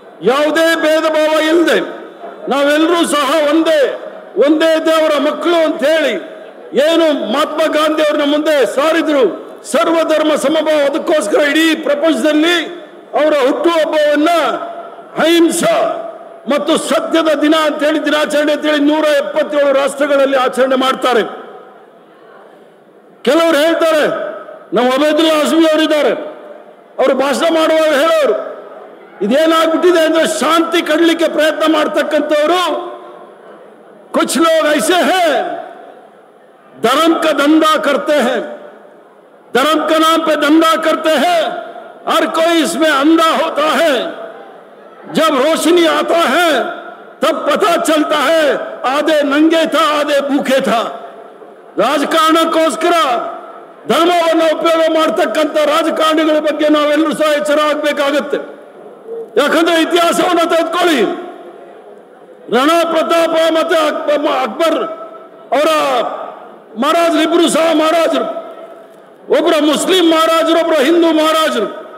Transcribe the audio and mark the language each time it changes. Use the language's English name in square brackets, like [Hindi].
[Kannada] ಯಾವುದೇ ಭೇದ ಭಾವ ಇಲ್ಲದೆ ನಾವೆಲ್ಲರೂ ಸಹ ಒಂದೇ ದೇವರ ಮಕ್ಕಳು ಅಂತ ಹೇಳಿ ಏನು ಮಹಾತ್ಮ ಗಾಂಧಿ ಅವ್ರನ್ನ ಮುಂದೆ ಸಾರಿದ್ರು, ಸರ್ವಧರ್ಮ ಸಮಭಾವ, ಅದಕ್ಕೋಸ್ಕರ ಇಡೀ ಪ್ರಪಂಚದಲ್ಲಿ ಅವರ ಹುಟ್ಟುಹಬ್ಬವನ್ನ ಅಹಿಂಸಾ ಮತ್ತು ಸತ್ಯದ ದಿನ ಅಂತ ಹೇಳಿ ದಿನಾಚರಣೆ ಅಂತ ಹೇಳಿ 177 ರಾಷ್ಟ್ರಗಳಲ್ಲಿ ಆಚರಣೆ ಮಾಡ್ತಾರೆ. ಕೆಲವರು ಹೇಳ್ತಾರೆ, ನಮ್ಮ ಅಬೈದುಲ್ಲಾ ಅಜ್ಮಿ ಅವರಿದ್ದಾರೆ, ಅವರು ಭಾಷಣ ಮಾಡುವಾಗ ಹೇಳೋರು, ಇದೇನಾಗ್ಬಿಟ್ಟಿದೆ ಅಂದ್ರೆ ಶಾಂತಿ ಕಡಲಿಕ್ಕೆ ಪ್ರಯತ್ನ ಮಾಡ್ತಕ್ಕಂಥವ್ರು [Hindi] कुछ लोग ऐसे हैं धर्म का धंधा करते हैं, धर्म का नाम पे धंधा करते हैं, हर कोई इसमें अंधा होता है, जब रोशनी आता है तब पता चलता है आधे नंगे था आधे भूखे था. [Kannada] ರಾಜಕಾರಣಕ್ಕೋಸ್ಕರ ಧರ್ಮವನ್ನು ಉಪಯೋಗ ಮಾಡ್ತಕ್ಕಂಥ ರಾಜಕಾರಣಿಗಳ ಬಗ್ಗೆ ನಾವೆಲ್ಲರೂ ಸಹ ಎಚ್ಚರ ಆಗಬೇಕಾಗತ್ತೆ. ಯಾಕಂದ್ರೆ ಇತಿಹಾಸವನ್ನು ತೆಗೆದುಕೊಳ್ಳಿ, ರಾಣಾ ಪ್ರತಾಪ ಮತ್ತೆ ಅಕ್ಬರ್ ಅವರ ಮಹಾರಾಜರು ಇಬ್ರು ಸಹ ಮಹಾರಾಜರು, ಒಬ್ಬರ ಮುಸ್ಲಿಂ ಮಹಾರಾಜರು, ಒಬ್ಬರ ಹಿಂದೂ ಮಹಾರಾಜರು.